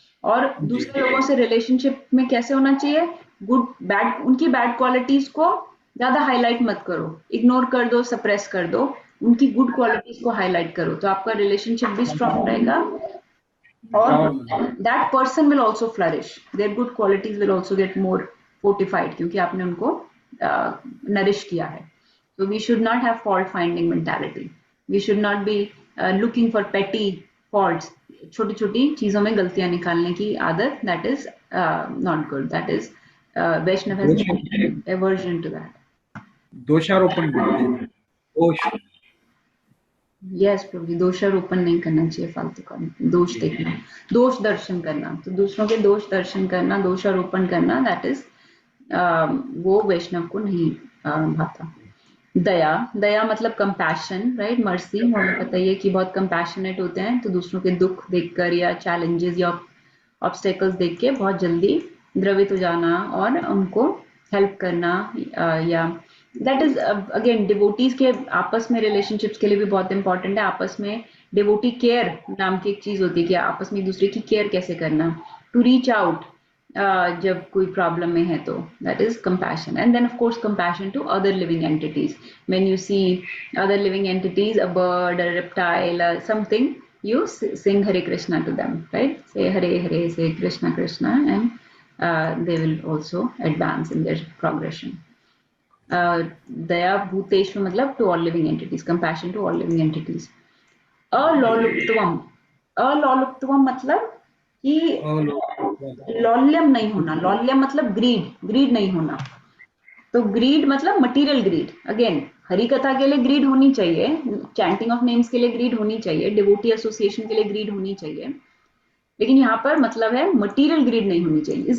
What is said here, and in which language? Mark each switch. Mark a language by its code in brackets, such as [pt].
[hi] और दूसरे लोगों से रिलेशनशिप में कैसे होना चाहिए, गुड बैड, उनकी बैड क्वालिटीज को ज्यादा हाईलाइट मत करो, इग्नोर कर दो, सप्रेस कर दो, उनकी गुड क्वालिटीज को हाईलाइट करो, तो आपका रिलेशनशिप भी स्ट्रांग रहेगा, और [en] that person will also flourish, their good qualities will also get more fortified, [hi] क्योंकि आपने उनको नरिश किया है। [en] So we should not have fault finding mentality. We should not be looking for petty faults. [hi] छोटी छोटी चीजों में गलतियां निकालने की आदत, [en] that is not good. That is Vaishnav has aversion to that. [hi] दोषारोपण बोलते हैं, दोष। यस प्रभु जी, दोषारोपण नहीं करना चाहिए, फालतू का दोष देखना, दोष दर्शन करना, तो दूसरों के दोष दर्शन करना, दोषारोपण करना, [en] that is [hi] वो वैष्णव को नहीं भाता। दया, दया मतलब कंपैशन, राइट, मर्सी। हमें पता ही है कि बहुत कंपैशनेट होते हैं, तो दूसरों के दुख देखकर या चैलेंजेस या ऑब्स्टेकल्स देख के बहुत जल्दी द्रवित हो जाना और उनको हेल्प करना, या [en] that is again [hi] डिवोटीज के आपस में रिलेशनशिप्स के लिए भी बहुत इंपॉर्टेंट है। आपस में डिवोटी केयर नाम की एक चीज होती है कि आपस में एक दूसरे की केयर कैसे करना, [en] to reach out [hi] जब कोई प्रॉब्लम में है, तो [en] That is compassion. And then of course compassion to other living entities, when you see other living entities, a bird, a reptile, something, you sing Hare Krishna to them, right? Say Hare Hare, say Krishna Krishna, and they will also advance in their progression. Daya Bhuteshva matlab to all living entities, compassion to all living entities. [hi] अलौलुप्तवम, अलौलुप्तवम मतलब कि लौल्यम नहीं होना. लौल्यम मतलब grid नहीं होना. तो grid मतलब material grid. Again Hari कथा के लिए ग्रीड होनी चाहिए, चैंटिंग ऑफ नेम्स के लिए ग्रीड होनी चाहिए, डिवोटी एसोसिएशन के लिए ग्रीड होनी चाहिए, लेकिन यहाँ पर मतलब है मटेरियल ग्रीड नहीं होनी चाहिए.